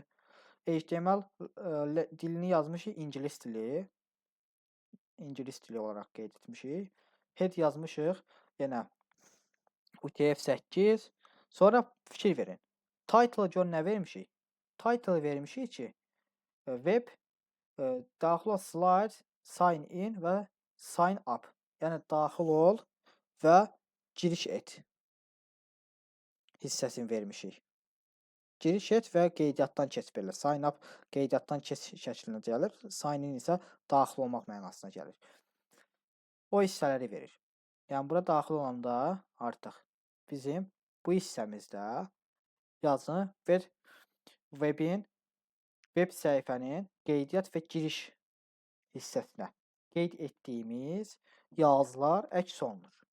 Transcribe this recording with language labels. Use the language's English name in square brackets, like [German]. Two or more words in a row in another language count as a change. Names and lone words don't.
[Azerbaijani] HTML dilini yazmışıq ingilis dili. İngilis dili olaraq qeyd etmişik. Head yazmışıq. Yenə UTF-8. Sonra fikir verin. Title gör nə vermişik? Title vermişik ki, web, daxil ol slide, [English] sign in [Azerbaijani] və [English] sign up. [Azerbaijani] Yəni daxil ol və giriş et hissəsini vermişik. Giriş et və qeydiyyatdan keç belə. [English] Sign up [Azerbaijani] qeydiyyatdan keç şəklində gəlir. [English] Sign in [Azerbaijani] isə daxil olmaq mənasına gəlir. O hissələri verir. Yəni bura daxil olanda artıq bizim bu hissəmizdə yazını ver web səhifənin qeydiyyat və giriş hissəsinə qeyd etdiyimiz yazılar əks olunur.